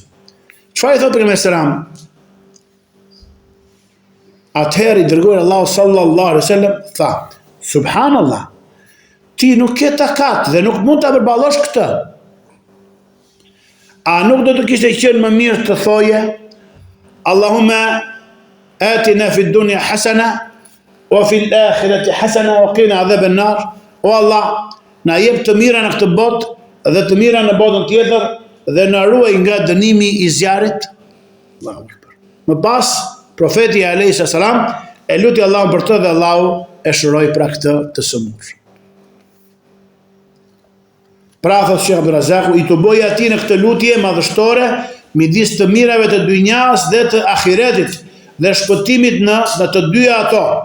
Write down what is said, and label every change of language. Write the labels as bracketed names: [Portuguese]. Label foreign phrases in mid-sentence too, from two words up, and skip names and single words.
[Albanian] Çfarë i thot pejgamberi selam? Atëherë i dërguari Allahu [Arabic] صلى الله عليه وسلم [Albanian] tha, subhanallah, ti nuk ke takat dhe nuk mund ta përballosh këtë. A nuk do të kishte qenë më mirë të thoje, [Arabic] اللهم آتنا في الدنيا حسنة وفي الآخرة حسنة وقنا عذاب النار. [Albanian] O Allah, na jep të mira në këtë botë dhe të mira në botën tjetër dhe na ruaj nga dënimi i zjarrit. [Arabic] الله أكبر. [Albanian] Më pas profeti [Arabic] عليه السلام [Albanian] e luti Allahun për të dhe Allahu e shëroi pra këtë të sëmurë. Pra thot Sheikh Abdulrazak, i të bëj atij në këtë lutje madhështore midis të mirave të dynjas dhe të ahiretit dhe shpëtimit në të dyja ato.